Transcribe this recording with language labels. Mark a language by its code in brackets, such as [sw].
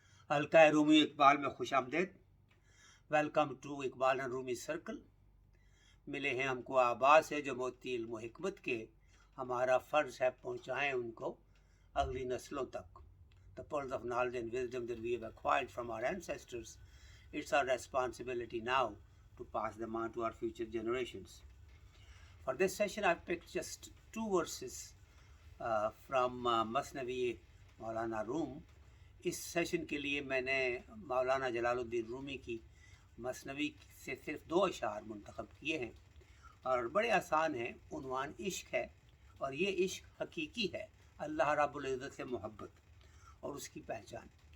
[ur] حلقہ رومی اقبال میں خوش آمدید. [en] Welcome to Iqbal and Rumi circle. [ur] ملے ہیں ہم کو آباء سے جو موتی علم و حکمت کے، ہمارا فرض ہے پہنچائیں ان کو اگلی نسلوں تک. [en] The pearls of knowledge and wisdom that we have acquired from our ancestors, it's our responsibility now to pass them on to our future generations. For this session I've picked just two verses from Masnavi Maulana Rum. [ur] اس session کے لیے میں نے مولانا جلال الدین رومی کی مثنوی سے صرف 2 اشعار منتخب کیے ہیں، اور بڑے آسان ہیں. عنوان عشق ہے، اور یہ عشق حقیقی ہے، اللہ رب العزت سے محبت اور اس کی پہچان.